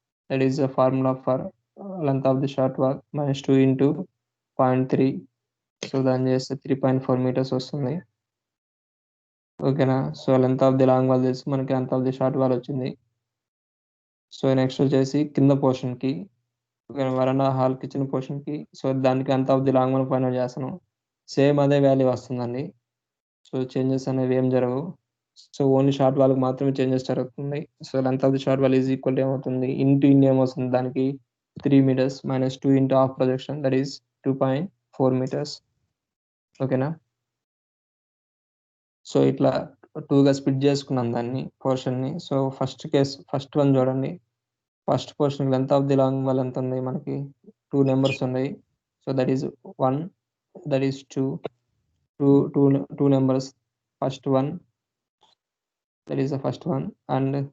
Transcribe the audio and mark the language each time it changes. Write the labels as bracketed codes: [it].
[en] That is the formula for length of the short wall minus 2 into 0.3. [te] So దాన్ని చేస్తే 3.4 meters వస్తుంది. ఓకేనా? So length of the long wall చేసి మనకి length of the short wall వచ్చింది. So next వచ్చేసి కింద పోర్షన్ కి, వరండా హాల్ కిచెన్ పోర్షన్ కి. సో దానికి length of the long wall find out చేస్తాను. సేమ్ అదే వాల్యూ వస్తుందండి. సో చేంజెస్ అనేవి ఏం జరగవు. సో ఓన్లీ షార్ట్ వాల్కి మాత్రమే చేంజెస్ జరుగుతుంది. [en] so length of the short wall is equal to [te] ఏమవుతుంది? ఇంటూ ఇన్ ఏమవుతుంది దానికి? [en] 3 meters minus 2 into half projection, that is 2.4 meters. [te] ఓకేనా? సో ఇట్లా 2గా స్ప్లిట్ చేసుకున్నాం దాన్ని, పోర్షన్ ని. సో ఫస్ట్ వన్ చూడండి. First portion length of the long wall ఎంత ఉంది మనకి? 2 నెంబర్స్ ఉన్నాయి. [en] So that is 1, that is 2 numbers. First one, that is the first one, and